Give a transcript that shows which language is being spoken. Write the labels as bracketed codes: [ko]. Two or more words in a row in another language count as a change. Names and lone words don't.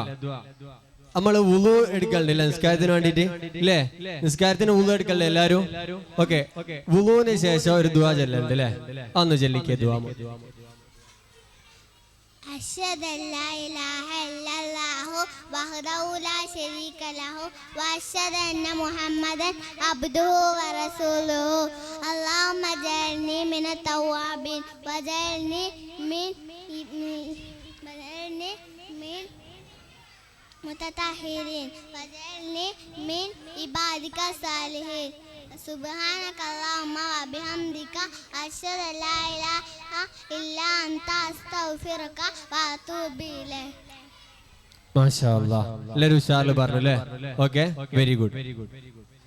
[ml] നമ്മള് വുളു എടുക്കലുണ്ടല്ലേ നിസ്കാരത്തിന് വേണ്ടിട്ട് അല്ലേ? നിസ്കാരത്തിന് വുളു എടുക്കണ്ടേ എല്ലാരും? ഓക്കെ. വുളുവിന് ശേഷം ഒരു ദുആ ചൊല്ലലുണ്ട് അല്ലേ? അന്ന് ചൊല്ലിക്കേ ദുആ. [ar] أشهد أن لا إله إلا الله وحده لا شريك له وأشهد أن محمدا عبده ورسوله اللهم اجعلني من التوابين واجعلني من متطهرين واجعلني من عبادك الصالحين سبحانك اللهم وبحمدك أشهد أن لا إله إلا أنت أستغفرك وأتوب إليك. ما شاء الله. [ml] എല്ലാവരും ഉഷാറിൽ പറഞ്ഞു അല്ലേ? [en] okay, very good.